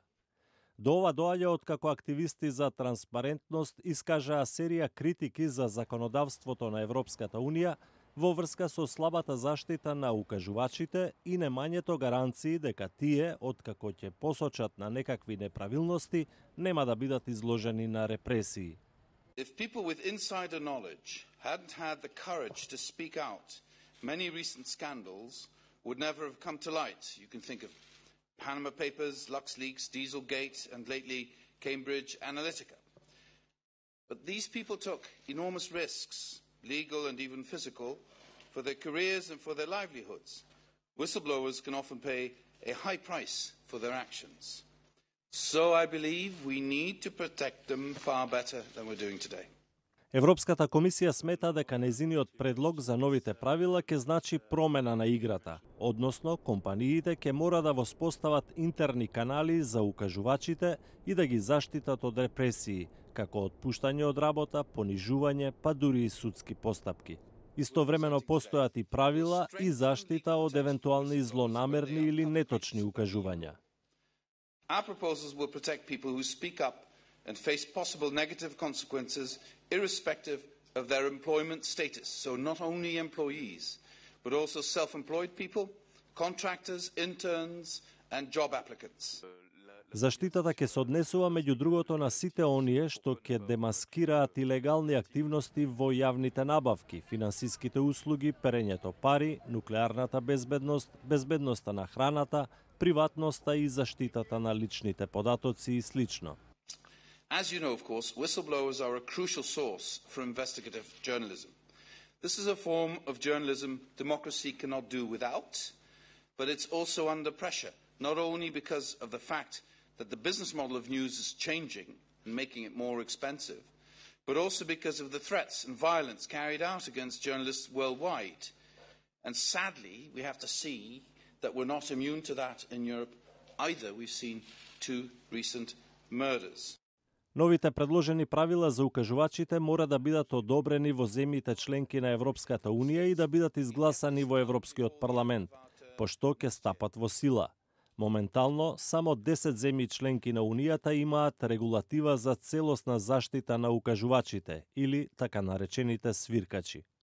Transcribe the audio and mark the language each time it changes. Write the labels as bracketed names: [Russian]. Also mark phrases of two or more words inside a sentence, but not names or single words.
[Macedonian] До ова доаѓа откако активисти за транспарентност искажаа серија критики за законодавството на Европската Унија во врска со слабата заштита на укажувачите и немањето гаранции дека тие, откако ќе посочат на некакви неправилности, нема да бидат изложени на репресии. [English] If people with insider knowledge hadn't had the courage to speak out, many recent scandals would never have come to light. You can think of Panama Papers, LuxLeaks, Dieselgate, and lately Cambridge Analytica. But these people took enormous risks, legal and even physical, for their careers and for their livelihoods. Whistleblowers can often pay a high price for their actions. So I believe we need to protect them far better than we're doing today. [Macedonian] Европската комисија смета дека нејзиниот предлог за новите правила ќе значи промена на играта, односно компаниите ќе мора да воспостават интерни канали за укажувачите и да ги заштитат од репресии, како отпуштање од работа, понижување, па дури и судски постапки. Истовремено постојат и правила и заштита од евентуални злонамерни или неточни укажувања. [English] Our proposals will protect people who speak up and face possible negative consequences irrespective of their employment status. So not only employees, but also self-employed people, contractors, interns and job applicants. [Macedonian] Заштитата ќе се однесува меѓу другото на сите оние што ќе демаскираат илегални активности во јавните набавки, финансиските услуги, перењето пари, нуклеарната безбедност, безбедноста на храната, приватноста и заштитата на личните податоци и слично. [English] As you know, of course, whistleblowers are a crucial source for investigative journalism. This is a form of journalism democracy cannot do without, but it's also under pressure, not only because of the fact that the business model of news is changing and making it more expensive, but also because of the threats and violence carried out against journalists worldwide. And sadly, we have to see that we're not immune to that in Europe either. We've seen 2 recent murders. [Macedonian] Новите предложени правила за укажувачите мора да бидат одобрени во земјите членки на Европската Унија и да бидат изгласани во Европскиот парламент, пошто ќе стапат во сила. Моментално, само 10 земји членки на Унијата имаат регулатива за целосна заштита на укажувачите, или така наречените свиркачи.